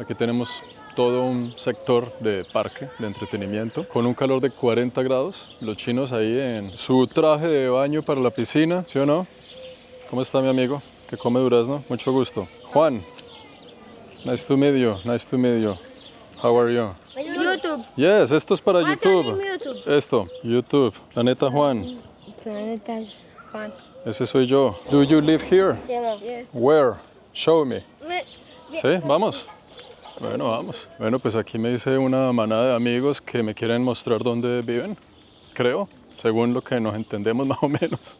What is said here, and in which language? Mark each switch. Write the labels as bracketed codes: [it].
[es] Aquí tenemos todo un sector de parque, de entretenimiento, con un calor de 40 grados. Los chinos ahí en su traje de baño para la piscina, ¿sí o no? ¿Cómo está mi amigo? Que come durazno, mucho gusto. [en] Juan, nice to meet you, nice to meet you. How are you? YouTube. [es] Yes, esto es para YouTube. [en] YouTube. [es] Esto, YouTube. Planeta Juan, Planeta Juan. ese soy yo. [en] Do you live here? Yes. Where? Show me. [es] ¿Sí? ¿Vamos? Bueno, vamos. Bueno, pues aquí me dice una manada de amigos que me quieren mostrar dónde viven, creo, según lo que nos entendemos más o menos.